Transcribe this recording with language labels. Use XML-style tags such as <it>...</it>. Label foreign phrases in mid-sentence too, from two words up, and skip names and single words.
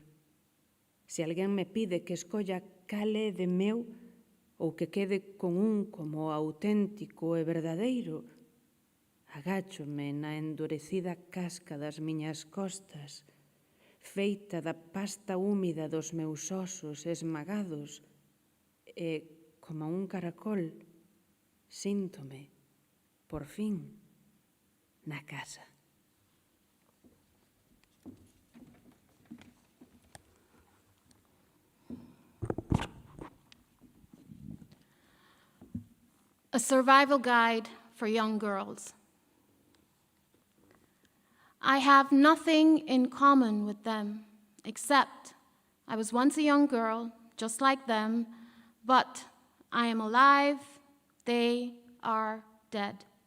<gl>Se alguén me pide que escolla cal é de meu ou que quede con un como auténtico e verdadeiro, agáchome na endurecida casca das miñas costas, feita da pasta húmida dos meus osos esmagados, e, como un caracol, síntome, por fin, na casa.</gl> <en>A survival guide for young girls. I have nothing in common with them, except I was once a young girl, just like them, but I am alive, they are dead.</en>